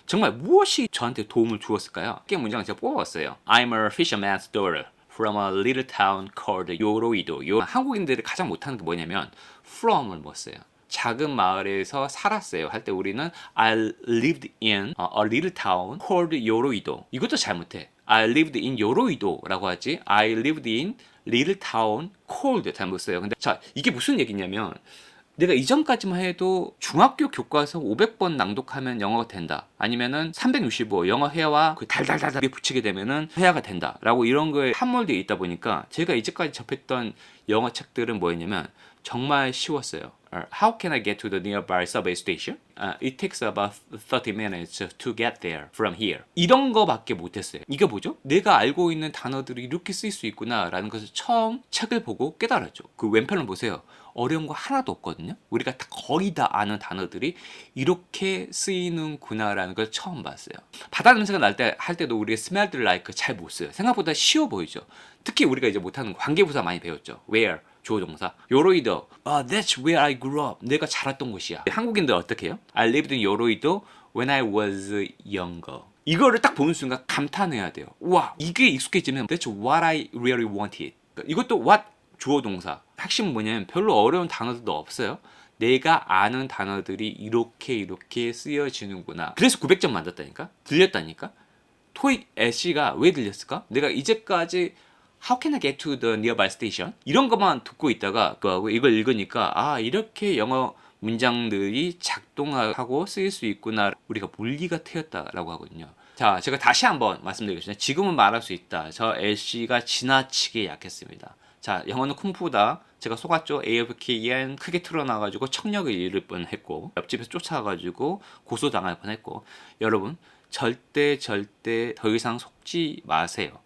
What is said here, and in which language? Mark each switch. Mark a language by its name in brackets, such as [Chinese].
[Korean] 정말 무엇이 저한테 도움을 주었을까요? 꽤 문장을 제가 뽑아봤어요. [English] I'm a fisherman's daughter from a little town called 요로이도. [Korean] 한국인들이 가장 못하는 게 뭐냐면 from을 못 써요. 작은 마을에서 살았어요 할 때 우리는 [English] I lived in a little town called 요로이도. [Korean] 이것도 잘못해. [English] I lived in [Korean] 요로이도라고 하지 [English] I lived in little town called [Korean] 잘못 써요. 근데 자, 이게 무슨 얘기냐면 내가 이전까지만 해도 중학교 교과서 500번 낭독하면 영어가 된다. 아니면은 365 영어 회화와 그 달달달달 붙이게 되면은 회화가 된다. 라고 이런 거에 함몰되어 있다 보니까 제가 이제까지 접했던 영어 책들은 뭐였냐면 정말 쉬웠어요. [English] How can I get to the nearby subway station? It takes about 30 minutes to get there from here. [Korean] 이런 거밖에 못했어요. 이게 뭐죠? 내가 알고 있는 단어들이 이렇게 쓰일 수 있구나 라는 것을 처음 책을 보고 깨달았죠. 그 왼편을 보세요. 어려운 거 하나도 없거든요. 우리가 거의 다 아는 단어들이 이렇게 쓰이는구나 라는 걸 처음 봤어요. 바다 냄새가 날 때 할 때도 우리가 smelled like 잘 못 써요. 생각보다 쉬워 보이죠. 특히 우리가 이제 못하는 관계부사 많이 배웠죠. Where 주어 동사. 요로이도. [English] That's where I grew up. [Korean] 내가 자랐던 곳이야. 한국인들 어떻게 해요? [English] I lived in 요로이도 when I was younger. [Korean] 이거를 딱 보는 순간 감탄해야 돼요. 와, 이게 익숙해지면 [English] That's what I really wanted. [Korean] 이것도 what 주어 동사. 핵심은 뭐냐면 별로 어려운 단어들도 없어요. 내가 아는 단어들이 이렇게 쓰여지는구나. 그래서 900점 만졌다니까? 들렸다니까? 토익 LC가 왜 들렸을까? 내가 이제까지 [English] How can I get to the nearby station? [Korean] 이런 것만 듣고 있다가 이걸 읽으니까 이렇게 영어 문장들이 작동하고 쓰일 수 있구나. 우리가 물리가 트였다라고 하거든요. 자, 제가 다시 한번 말씀드리겠습니다. 지금은 말할 수 있다. 저 LC가 지나치게 약했습니다. 자, 영어는 쿵푸다. 제가 속았죠. AFKN 크게 틀어놔가지고 청력을 잃을 뻔했고 옆집에서 쫓아가가지고 고소당할 뻔했고 여러분 절대 더 이상 속지 마세요.